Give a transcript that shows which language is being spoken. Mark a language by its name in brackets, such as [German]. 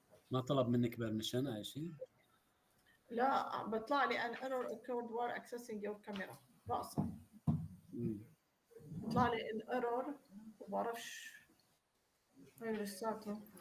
[Arabic] ما طلب منك permission أي شيء؟ لا بطلع لي [English] an error occurred while accessing your camera [Arabic] رأسا. بطلع لي الايرور وما بعرفش هاي لساته.